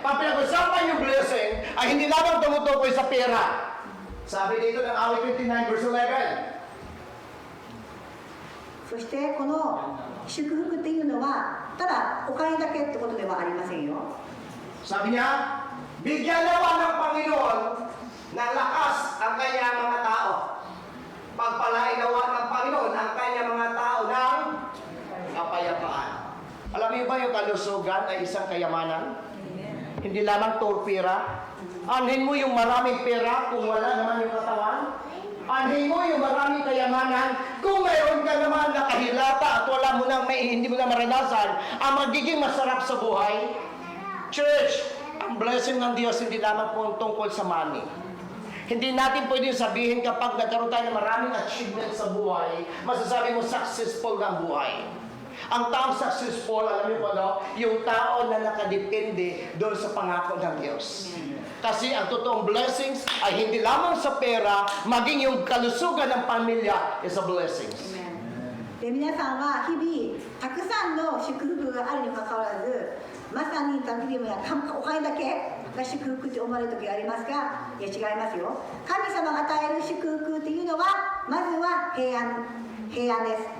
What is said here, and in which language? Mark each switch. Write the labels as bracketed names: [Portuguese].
[Filipino] Pag pinag-usapan yung blessing, ay hindi lamang tumutukoy sa pera. Sabi dito ng awit 29 verse 11. [Japanese] そしてこの祝福っていうのはただお金だけってことではありませんよ。 [Filipino] Sabi niya, bigyan nawa ng Panginoon ng lakas ang kanyang mga tao. Pagpalain nawa ng Panginoon ang kanyang mga tao ng kapayapaan. Alam niyo ba yung kalusugan ay isang kayamanan? Hindi lamang pera. Anhin mo yung maraming pera kung wala naman yung katawan. Anhin mo yung maraming kayamanan kung mayroon ka naman nakahilata at wala mo nang hindi mo na maranasan ang magiging masarap sa buhay. Church, ang blessing ng Diyos hindi lamang po tungkol sa money. Hindi natin pwedeng sabihin kapag nagkaroon tayo ng maraming achievement sa buhay, masasabi mo successful ng buhay. Ang taong successful, alam niyo po, no? Yung tao na nakadepende doon sa pangako ng Diyos. Kasi ang totoong blessings ay hindi lamang sa pera, maging yung kalusugan ng pamilya [English] is a blessings. [Japanese] で皆さんは日々たくさんの祝福があるにもかかわらず、まさにダビデもやお金だけが祝福って思われる時がありますが、いや違いますよ。神様が与える祝福っていうのはまずは平安です。